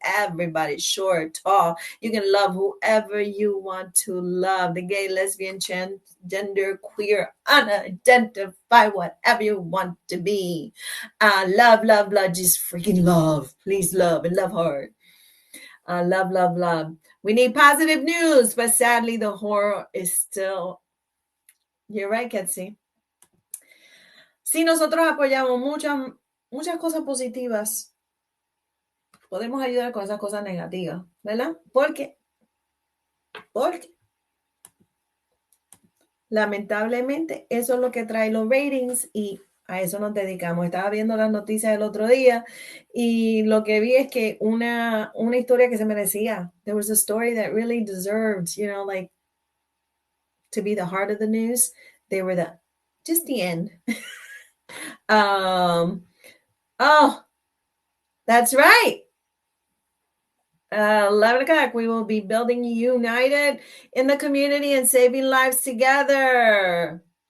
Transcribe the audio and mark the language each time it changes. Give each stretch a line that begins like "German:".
English: Everybody, short, tall. You can love whoever you want to love. The gay, lesbian, transgender, queer, unidentified, whatever you want to be. Love, just freaking love. Please love and love hard. Love. We need positive news, but sadly the horror is still. You're right, Ketsi.
Spanish: Si nosotros apoyamos muchas cosas positivas, podemos ayudar con esas cosas negativas, ¿verdad? Porque lamentablemente eso es lo que trae los ratings y a eso nos dedicamos. Estaba viendo las noticias el otro día y lo que vi es que una historia que se merecía.
English: There was a story that really deserved, like to be the heart of the news. They were just the end. Oh, that's right. 11 o'clock, we will be building united in the community and saving lives together.